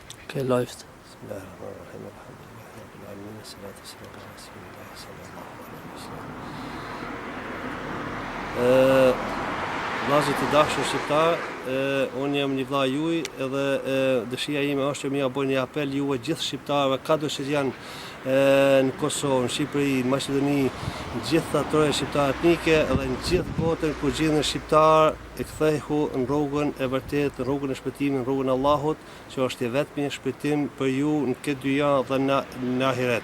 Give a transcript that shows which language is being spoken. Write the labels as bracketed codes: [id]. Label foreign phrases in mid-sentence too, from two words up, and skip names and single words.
[de] Okay, läuft. [ar] بسم الله الرحمن الرحيم. الحمد لله رب العالمين. والصلاة والسلام على رسول الله صلى الله عليه وسلم. [sq] Vllazërit e dashur shqiptar, unë jam një vlla juaj edhe dëshira ime është që më bëj një apel juve gjithë shqiptarëve, kado që janë në Kosovë, në Shqipëri, në Maqedoni, gjithë ato shqiptarë etnike dhe në gjithë botën ku gjenden shqiptar e kthehu në rrugën e vërtetë, në rrugën e shpëtimit, në rrugën e Allahut, që është i vetmi shpëtim për ju në këtë dyja dhe në ahiret.